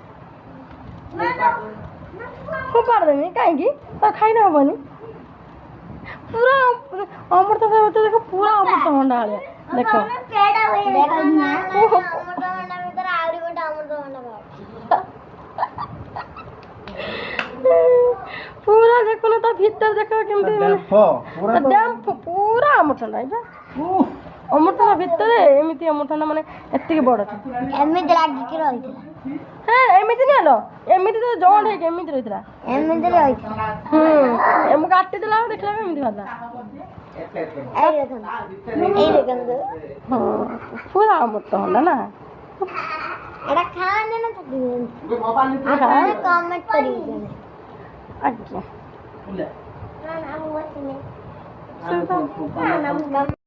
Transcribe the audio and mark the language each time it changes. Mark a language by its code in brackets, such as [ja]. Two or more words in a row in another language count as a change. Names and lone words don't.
[or] ଫୋପାଡ଼ି ଦେବି କାହିଁକି ତ ଖାଇଲେ ହବନି ପୁରା ଅମୃତଭଣ୍ଡା ଭିତରେ ଦେଖ ପୁରା ଅମୃତଭଣ୍ଡା ଭଳିଆ ଦେଖ ପୁରା ଦେଖୁନ ତା ଭିତରେ ଦେଖ କେମିତି ପୁରା ଅମୃତଭଣ୍ଡା ଏଇଟା ଅମୃତଭଣ୍ଡା ଭିତରେ ଏମିତି ଅମୃତଭଣ୍ଡା ମାନେ ଏତିକି ବଡ଼ ଏମିତି ଲାଗିକି ରହିଥିଲା [bn] হ্যাঁ এমনিতে নিয়ে এলো এমনিতে তো জয়েন্ট হয়ে এমনিতে [or] রইଥିଲା ମୁଁ କାଟିଦେଲା ଆଉ ଦେଖିଲା ଏମିତି ବାହାରିଲା ପୁରା ଅମୃତଭଣ୍ଡା ନା ଏଟା ଖାଆନ୍ତି ନା କମେଣ୍ଟ କରିବେ ଆଜ୍ଞା